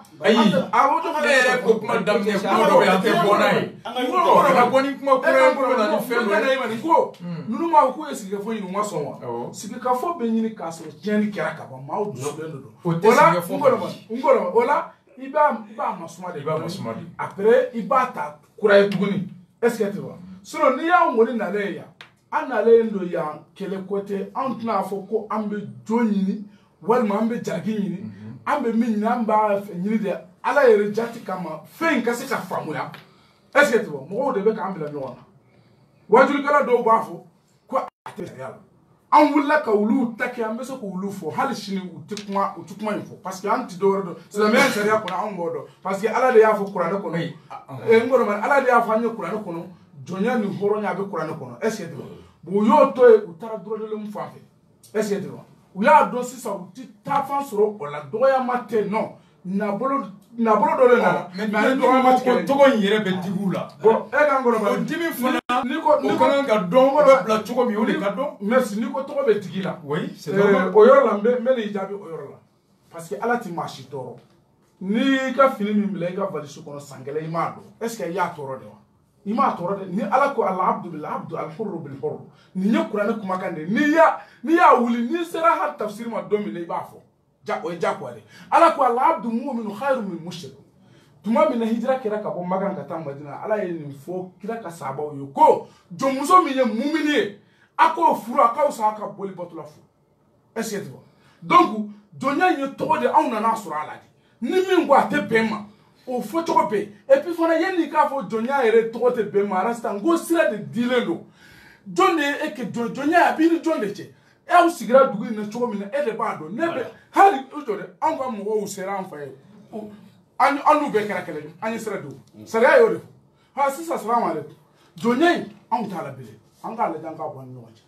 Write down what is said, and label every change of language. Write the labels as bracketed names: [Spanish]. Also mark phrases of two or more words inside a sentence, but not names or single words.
[Bambara] ayi ne yɛrɛ ko kuma daminɛ kuma dɔ bɛ yen an tɛ bɔ n'a ye kana bɔ ni kuma kura ye ko bɛ na ni fɛn dɔ ye nin ko ninnu m'a fɔ k'u ye sigikafɔ ɲini u ma sɔn wa sigikafɔ bɛ ɲini k'a sɔrɔ tiɲɛni kɛra ka ban maaw dusulen de don o la n kɔrɔ o la i b'a masuma de après i b'a ta kura ye tuguni [French] est ce que tu vois sinon [Bambara] n'i y'anw kɔni nalen ye yan an nalen don yan kɛlɛ ko tɛ anw tɛna fɔ ko an bɛ jo ɲini walima an bɛ jalaki ɲini an bɛ min ɲini an b'a ɲini de ala yɛrɛ jati kama fɛn in ka se ka faamuya [French] est ce que tu vois [Bambara] mɔgɔw de bɛ k'an bila ɲɔgɔn na wajulikɛla dɔw b'a fɔ ko a tɛ sariya la an wulila ka olu ta kɛ an bɛ se k'olu fɔ hali sini u tɛ kuma in fɔ [French] parce que [Bambara] an tɛ dɔwɛrɛ dɔn silamɛya sariya kɔnɔ anw b'o dɔn [French] parce que [Bambara] ala de y'a fɔ kuranɛ kɔnɔ n kɔrɔ ala de y'a fɔ an ye kuranɛ kɔnɔ jɔnya ni hɔrɔnya a bɛ kuranɛ kɔnɔ [French] est ce que tu vois [Bambara] u y'o to yen u taara [French] droit de l'homme [Bambara] fan fɛ [French] est ce que tu vois [Bambara] u y'a dɔn sisan u tɛ taa fan sɔrɔ o la dɔgɔyama tɛ non nabolo dɔ de nana mais ani dɔgɔyama tɛ kelen tɔgɔ in yɛrɛ bɛ digi u la bon e kan kɔrɔ o dimi fana o kan ka dɔn o bɛ bila cogo min o de ka dɔn merci n'i ko tɔgɔ bɛ digi la [French] oui c'est normal [Bambara] o yɔrɔ la n bɛ n'i jaabi o yɔrɔ la [French] parce que [Bambara] ala tɛ maa si tɔɔrɔ n'i ka fini min bila i ka valise kɔnɔ san kelen i m'a dɔn [French] est ce que [Bambara] i y'a tɔɔrɔ de wa ima tɔɔrɔ dɛ ni ala ko [Arabic] العبد بالعبد الحر بالحر [Bambara] ni ye kuranɛ kumakan de n'i y'a wuli n'i sera ha tafsir ma don min na i b'a fɔ o ye jagoya de ala ko [Arabic] العبد مؤمن خير من مشرك [Bambara] tuma min na hijira kɛra ka bɔ Makan ka taa Madina ala ye nin fɔ kira ka sahabaw ye ko jɔnmuso min ye mumini ye a k'o furu a k'aw sa a ka boli batula furu [French] est-ce que tu vois [Bambara] donc jɔnya in ye tɔgɔ de anw nana sɔrɔ a la de ni min ko a tɛ bɛn ma o fɔ cogo bɛ [French] et puis [Bambara] fana yanni k'a fɔ jɔnya yɛrɛ tɔgɔ tɛ bɛn ma rasta n ko sira de dilen don jɔn de ye e kɛ jɔnya a b'i ni jɔn de cɛ e aw sigira dugu in na cogo min na e de b'a dɔn ne bɛ hali o jɔ dɛ anw ka mɔgɔw sera an fɛ yen an n'u bɛɛ kɛra kɛlɛ an ye sira don sariya y'o de fɔ ha sisan salamaleykum jɔnya in anw t'a la bilen an k'a lajɛ an k'a bɔ an ni ɲɔgɔn cɛ